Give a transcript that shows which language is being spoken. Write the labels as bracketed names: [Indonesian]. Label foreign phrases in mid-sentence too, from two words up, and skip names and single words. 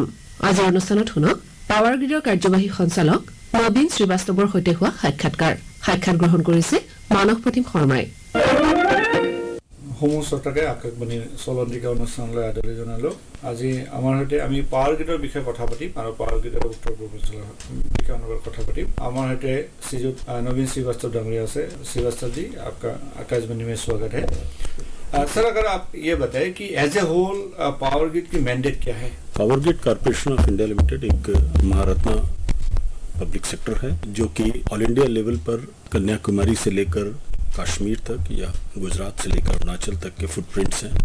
[Assamese] আজিৰ অনুষ্ঠানত শুনক পাৱাৰ গ্ৰীডৰ কাৰ্যবাহী সঞ্চালক নবীন শ্ৰীবাস্তৱৰ সৈতে হোৱা সাক্ষাৎ গ্ৰহণ কৰিছে মানস প্ৰতিম শৰ্মাই। সমস্তকে আকাশবাণী চলন্তিকা অনুষ্ঠানলৈ আদৰণি জনালোঁ। আজি আমাৰ সৈতে আমি পাৱাৰ গ্ৰীডৰ বিষয়ে কথা পাতিম আৰু পাৱাৰ গ্ৰীডৰ উত্তৰ পূৰ্বাঞ্চলৰ বিষয়ে আমাৰ কথা পাতিম। আমাৰ সৈতে শ্ৰীযুত नवीन श्रीवास्तव [Hindi] डांगरिया से। श्रीवास्तव जी, आपका आकाशवाणी में स्वागत है। सर, अगर आप ये बताएं कि [English] as a whole [Hindi] पावर ग्रिड की मैंडेट क्या है? पावर ग्रिड कॉर्पोरेशन ऑफ इंडिया लिमिटेड एक महारत्ना [English] public sector [Hindi] है जो कि [English] all India level [Hindi] पर कन्याकुमारी से लेकर कश्मीर तक या गुजरात से लेकर अरुणाचल तक के फुटप्रिंट्स हैं।